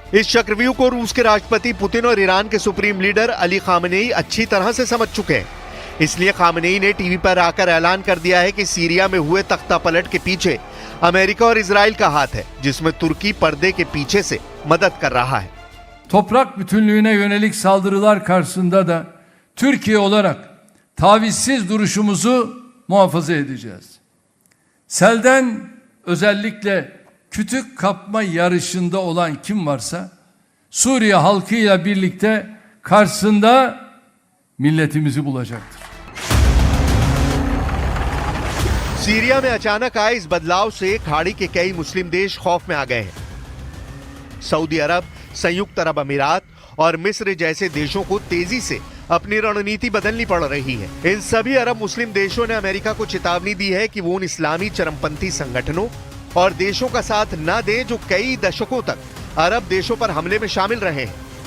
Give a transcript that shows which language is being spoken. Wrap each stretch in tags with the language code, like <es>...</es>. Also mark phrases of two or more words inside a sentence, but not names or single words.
<hi>इस चक्रव्यूह को रूस के राष्ट्रपति पुतिन और ईरान के</hi> <en>supreme leader</en> <hi>अली खामेनेई अच्छी तरह से समझ चुके हैं। इसलिए खामेनेई ने टीवी पर आकर ऐलान कर दिया है कि सीरिया में हुए तख्तापलट के पीछे अमेरिका और इजराइल का हाथ है, जिसमें तुर्की पर्दे के पीछे से मदद कर रहा है।</hi> <tr>Toprak bütünlüğüne yönelik saldırılar karşısında da Türkiye olarak tavizsiz duruşumuzu muhafaza edeceğiz. Selden özellikle kütük kapma yarışında olan kim varsa Suriye halkıyla birlikte karşısında milletimizi bulacaktır.</tr> <hi>सीरिया में अचानक आए इस बदलाव से खाड़ी के कई मुस्लिम देश खौफ में आ गए हैं। सऊदी अरब, संयुक्त अरब अमीरात और मिस्र जैसे देशों को तेजी से अपनी रणनीति बदलनी पड़ रही है। इन सभी अरब मुस्लिम देशों ने अमेरिका को चेतावनी दी है कि वो उन इस्लामी चरमपंथी संगठनों और देशों का साथ न दें जो कई दशकों तक अरब देशों पर हमले में शामिल रहे हैं।</hi>